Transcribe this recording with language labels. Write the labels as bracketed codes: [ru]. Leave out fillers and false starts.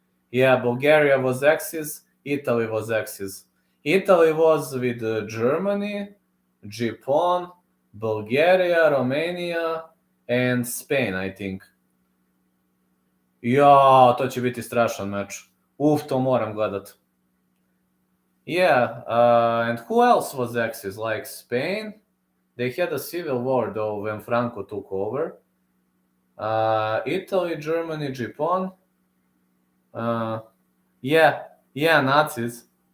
[en] Yeah, Bulgaria was Axis, Italy was Axis. Italy was with Germany, Japan, Bulgaria, Romania, and Spain, I think. [sr] Ja, to će biti strašan meč. To moram gledat. [en] Yeah, and who else was Axis? Like Spain? They had a civil war though when Franco took over. Italy, Germany, Japan. Yeah, Nazis.